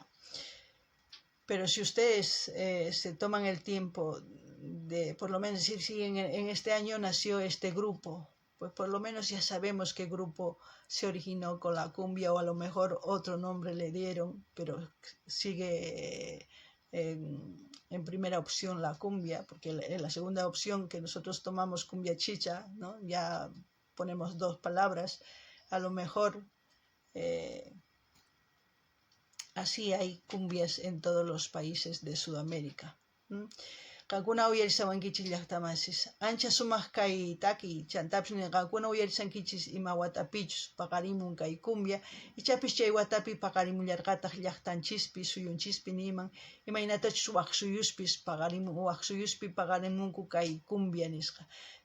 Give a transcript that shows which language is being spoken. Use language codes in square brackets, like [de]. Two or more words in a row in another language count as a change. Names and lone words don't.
[es] Pero si ustedes se toman el tiempo de, por lo menos, decir, si en este año nació este grupo, pues por lo menos ya sabemos qué grupo se originó con la cumbia, o a lo mejor otro nombre le dieron, pero sigue en primera opción la cumbia, porque en la segunda opción que nosotros tomamos cumbia chicha, ¿no? Ya ponemos dos palabras, a lo mejor así hay cumbias en todos los países de Sudamérica. [qu] Kakuna uyarisawankichis llaqtamasis. Ancha sumaq kay taki chantapis kakuna uyarisankichis ima watapichus paqarimun kay cumbia. Ichapis chay watapi paqarimullarqataq llaqtanchispi, suyunchispi niman. Imaynatachus waq suyuspis paqarimunku kay cumbia nisqa.